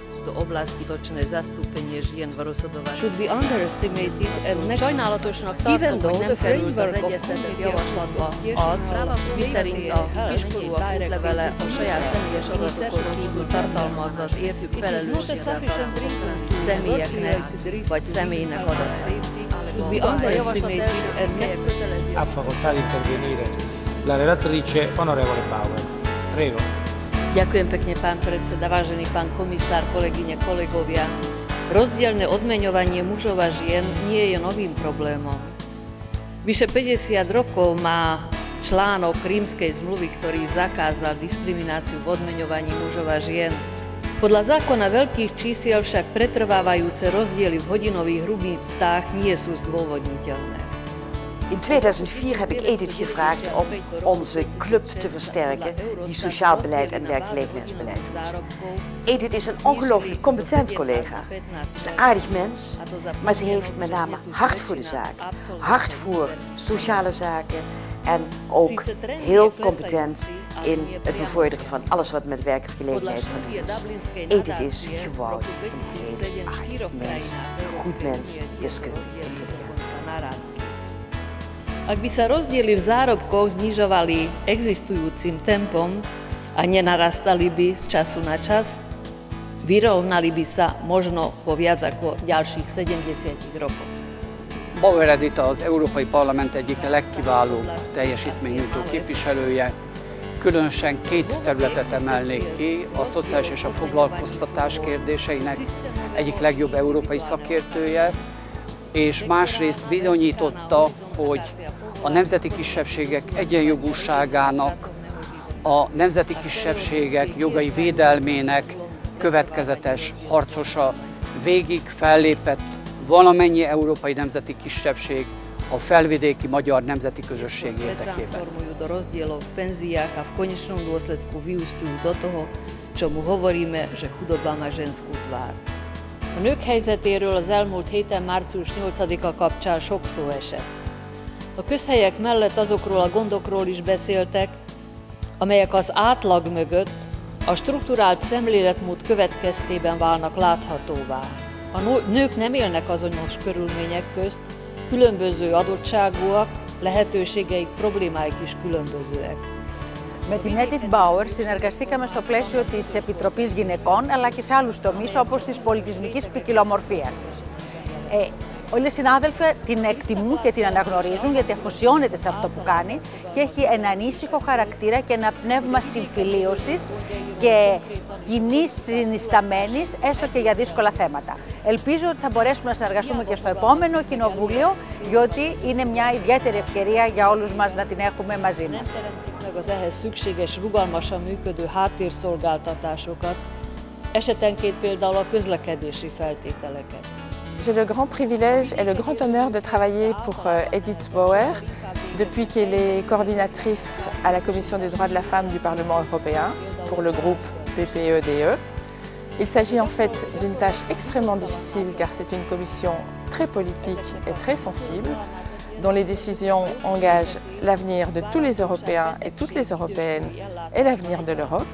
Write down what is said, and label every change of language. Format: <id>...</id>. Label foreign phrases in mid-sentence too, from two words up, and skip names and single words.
<sk>tejto oblasti točné zastúpenie žien v rozhodovaní.</sk> <hu>Sajnálatosnak tartom, hogy nem került az egyeztetett javaslatba az, miszerint a kiskorúak útlevele a saját személyes adatokon kívül tartalmazza az értük felelősségre személyeknek vagy személynek adatait.</hu> <it>Ha facoltà di intervenire la relatrice onorevole Bauer. Prego.</it> <sk>Ďakujem pekne, pán predseda, vážený pán komisár, kolegyne, kolegovia. Rozdielne odmeňovanie mužov a žien nie je novým problémom. Vyše 50 rokov má článok Rímskej zmluvy, ktorý zakázal diskrimináciu v odmeňovaní mužov a žien. Podľa zákona veľkých čísiel však pretrvávajúce rozdiely v hodinových hrubých mzdách nie sú zdôvodniteľné.</sk> <nl>In 2004 heb ik Edith gevraagd om onze club te versterken die sociaal beleid en werkgelegenheidsbeleid doet. Edith is een ongelooflijk competent collega. Ze is een aardig mens, maar ze heeft met name hart voor de zaak. Hart voor sociale zaken en ook heel competent in het bevorderen van alles wat met werkgelegenheid van doet. Edith is gewoon een heel aardig mens, een goed mens, deskundig, intelligent.</nl> <sk>Ak by sa rozdiely v zárobkoch znižovali existujúcim tempom a nenarastali by z času na čas, vyrovnali by sa možno po viac ako ďalších 70 rokov.</sk> <hu>Bauer Edita az Európai Parlament egyik legkiválóbb teljesítménynyújtó képviselője. Különösen két területet emelnék ki, a szociális és a foglalkoztatás kérdéseinek egyik legjobb európai szakértője, és másrészt bizonyította, hogy a nemzeti kisebbségek egyenjogúságának, a nemzeti kisebbségek jogai védelmének következetes harcosa, végig fellépett valamennyi európai nemzeti kisebbség a felvidéki magyar nemzeti közösség érdekében.</hu> <sk>Transformujú do rozdielov v penziách a v konečnom dôsledku vyústujú do toho, čomu hovoríme, že chudoba má ženskú tvár.</sk> <hu>A nők helyzetéről az elmúlt héten március 8-a kapcsán sok szó esett. A közhelyek mellett azokról a gondokról is beszéltek, amelyek az átlag mögött a strukturált szemléletmód következtében válnak láthatóvá. A nők nem élnek azonos körülmények közt, különböző adottságúak, lehetőségeik, problémáik is különbözőek.</hu> <el>Με την Edith Bauer συνεργαστήκαμε στο πλαίσιο της Επιτροπής Γυναικών, αλλά και σε άλλους τομείς όπως της πολιτισμικής ποικιλομορφίας. Όλοι οι συνάδελφοι την εκτιμούν και την αναγνωρίζουν γιατί αφοσιώνεται σε αυτό που κάνει και έχει ένα ανήσυχο χαρακτήρα και ένα πνεύμα συμφιλίωσης και κοινής συνισταμένης, έστω και για δύσκολα θέματα. Ελπίζω ότι θα μπορέσουμε να συνεργαστούμε και στο επόμενο κοινοβούλιο, διότι είναι μια ιδιαίτερη ευκαιρία για όλους μας να την έχουμε μαζί μας.</el> <hu>Meg az ehhez szükséges, rugalmasan működő háttérszolgáltatásokat, esetenként például a közlekedési feltételeket.</hu> <fr>J'ai le grand privilège et le grand honneur de travailler pour Edith Bauer depuis qu'elle est coordinatrice à la Commission des droits de la femme du Parlement européen pour le groupe PPE-DE. Il s'agit en fait d'une tâche extrêmement difficile car c'est une commission très politique et très sensible dont les décisions engagent l'avenir de tous les Européens et toutes les Européennes et l'avenir de l'Europe.</fr>